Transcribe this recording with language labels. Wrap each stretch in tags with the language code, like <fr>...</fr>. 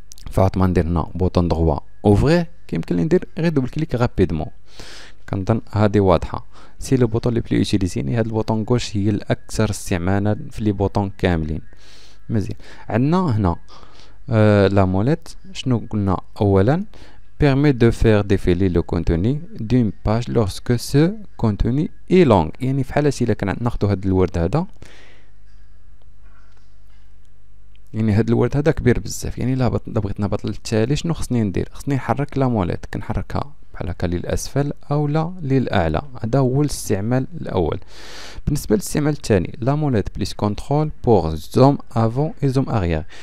<ar>فعط ما ندير هنا بوطون دغوا اوفغير كيمكن لي ندير غير دوبل كليك رابيدمون. كنظن هذه واضحه. سي لو بوطون لي بلي اوتيليزيني، هاد البوطون غوش هي الاكثر استعمالا في لي بوطون كاملين. مزيان. عندنا هنا la molette. شنو قلنا اولا؟</ar> <fr>permet de faire défiler le contenu d'une page lorsque ce contenu est long.</fr> <ar>يعني في حالة إلا كان ناخدو هاد الورد هذا، يعني هاد الورد هذا كبير بزاف، يعني لا بغيت نهبط للتالي شنو خصني ندير؟ خصني نحرك لا موليت، كنحركها بحال هكا للاسفل او لا للاعلى. هذا هو الاستعمال الاول. بالنسبه للاستعمال الثاني، لا موليت بليس كونترول</ar> <fr>بور زوم افون اي زوم اريير.</fr>